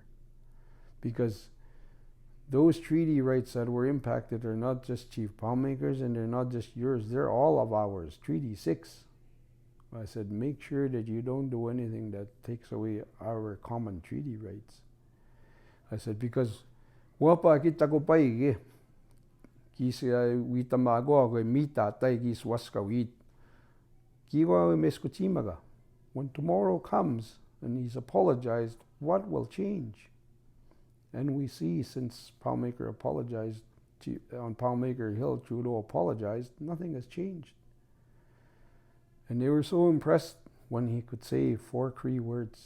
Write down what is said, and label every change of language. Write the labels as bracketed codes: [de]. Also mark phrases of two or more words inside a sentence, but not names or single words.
[en] Because those treaty rights that were impacted are not just Chief Palmaker's, and they're not just yours, they're all of ours. Treaty 6. I said, make sure that you don't do anything that takes away our common treaty rights. I said, because [cr] wapa kita ko paige, kisa witamago ko mita tai kis waska wit, kiwa meskuchimaga. [en] When tomorrow comes and he's apologized, what will change? And we see, since Palmaker apologized on Palmaker Hill, Trudeau apologized, nothing has changed. And they were so impressed when he could say 4 Cree words.